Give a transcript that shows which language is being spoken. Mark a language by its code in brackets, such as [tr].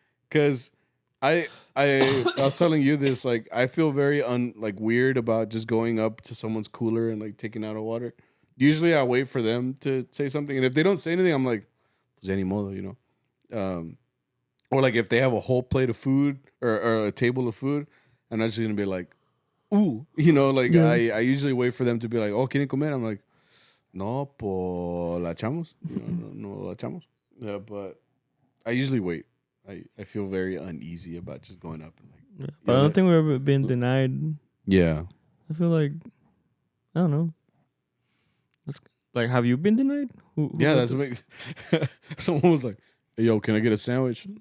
[en] Because I was telling you this, like, I feel very weird about just going up to someone's cooler and like taking out a water. Usually I wait for them to say something. And if they don't say anything, I'm like, [es] pues any modo, [en] Or like if they have a whole plate of food or a table of food, I'm not just going to be like, ooh, yeah. I usually wait for them to be like, oh, [es] ¿quieren comer? [en] I'm like, [es] no, pues la echamos. No la echamos. [en] Yeah, but I usually wait. I feel very uneasy about just going up. And like, yeah, but I don't think we've ever been denied. Yeah. I feel like, I don't know. Like, have you been denied? Who yeah, that's what someone was like, hey, yo, can I get a sandwich?